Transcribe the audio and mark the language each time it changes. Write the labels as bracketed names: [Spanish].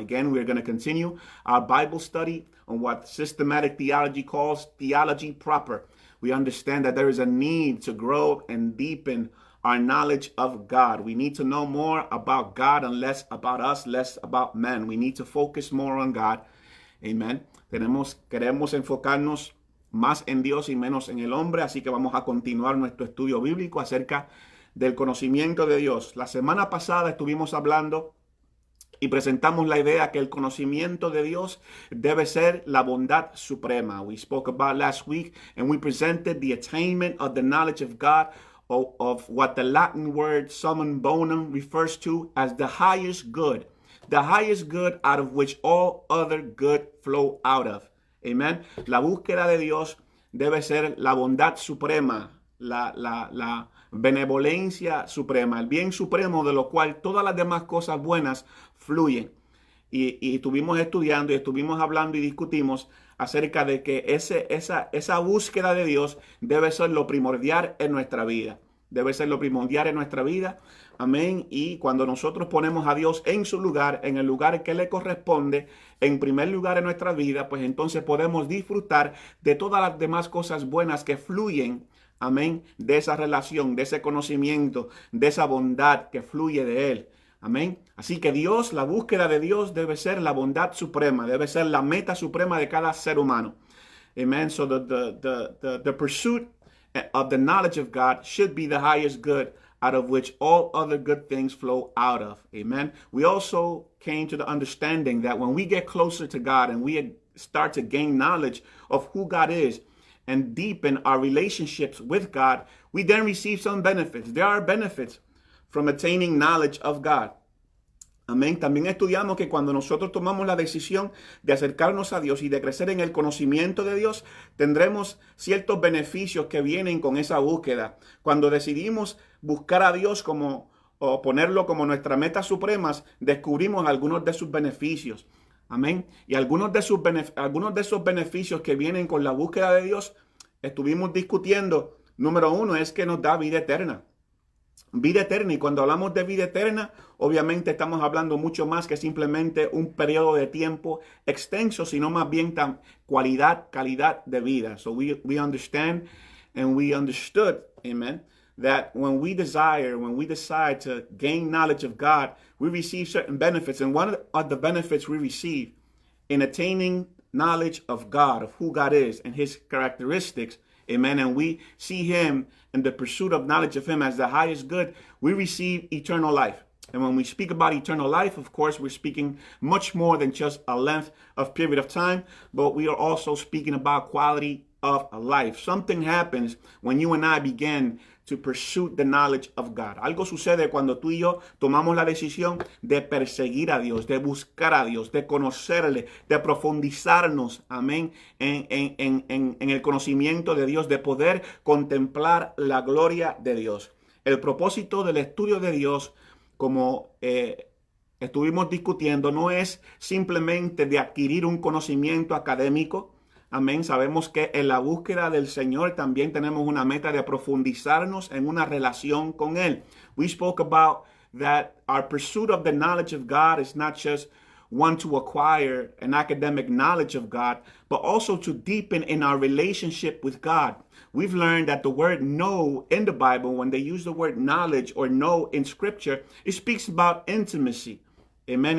[English] Again, we're going to continue our Bible study on what systematic theology calls theology proper. We understand that there is a need to grow and deepen our knowledge of God. We need to know more about God and less about us, less about men. We need to focus more on God. Amen. [Spanish] Queremos enfocarnos más en Dios y menos en el hombre, así que vamos a continuar nuestro estudio bíblico acerca del conocimiento de Dios. La semana pasada estuvimos hablando y presentamos la idea que el conocimiento de Dios debe ser la bondad suprema. [English] We spoke about last week and we presented the attainment of the knowledge of God, of what the Latin word summum bonum refers to as the highest good out of which all other good flow out of. Amen. [Spanish] La búsqueda de Dios debe ser la bondad suprema, la benevolencia suprema, el bien supremo de lo cual todas las demás cosas buenas fluyen. y estuvimos estudiando y estuvimos hablando y discutimos acerca de que esa búsqueda de Dios debe ser lo primordial en nuestra vida. Debe ser lo primordial en nuestra vida. Amén. Y cuando nosotros ponemos a Dios en su lugar, en el lugar que le corresponde, en primer lugar en nuestra vida, pues entonces podemos disfrutar de todas las demás cosas buenas que fluyen. Amén. De esa relación, de ese conocimiento, de esa bondad que fluye de Él. Amén. Así que Dios, la búsqueda de Dios debe ser la bondad suprema, debe ser la meta suprema de cada ser humano. [English] Amen. So the pursuit of the knowledge of God should be the highest good, out of which all other good things flow out of. Amen. We also came to the understanding that when we get closer to God and we start to gain knowledge of who God is and deepen our relationships with God, we then receive some benefits. There are benefits from attaining knowledge of God. [Spanish] Amén. También estudiamos que cuando nosotros tomamos la decisión de acercarnos a Dios y de crecer en el conocimiento de Dios, tendremos ciertos beneficios que vienen con esa búsqueda. Cuando decidimos buscar a Dios o ponerlo como nuestra meta supremas, descubrimos algunos de sus beneficios. Amén. Y algunos de esos beneficios que vienen con la búsqueda de Dios, estuvimos discutiendo. Número uno es que nos da vida eterna. Vida eterna, y cuando hablamos de vida eterna, obviamente estamos hablando mucho más que simplemente un periodo de tiempo extenso, sino más bien calidad de vida. [English] So we understand and we understood, amen, that when we decide to gain knowledge of God, we receive certain benefits. And one of the benefits we receive in attaining knowledge of God, of who God is and His characteristics, amen, and we see Him in the pursuit of knowledge of Him as the highest good, we receive eternal life. And when we speak about eternal life, of course, we're speaking much more than just a length of period of time, but we are also speaking about quality of life. Something happens when you and I begin to pursue the knowledge of God. [Spanish] Algo sucede cuando tú y yo tomamos la decisión de perseguir a Dios, de buscar a Dios, de conocerle, de profundizarnos, amén, en el conocimiento de Dios, de poder contemplar la gloria de Dios. El propósito del estudio de Dios, como estuvimos discutiendo, no es simplemente de adquirir un conocimiento académico. Amén. Sabemos que en la búsqueda del Señor también tenemos una meta de profundizarnos en una relación con Él. [English] We spoke about that our pursuit of the knowledge of God is not just one to acquire an academic knowledge of God, but also to deepen in our relationship with God. We've learned that the word know in the Bible, when they use the word knowledge or know in Scripture, it speaks about intimacy. Amen.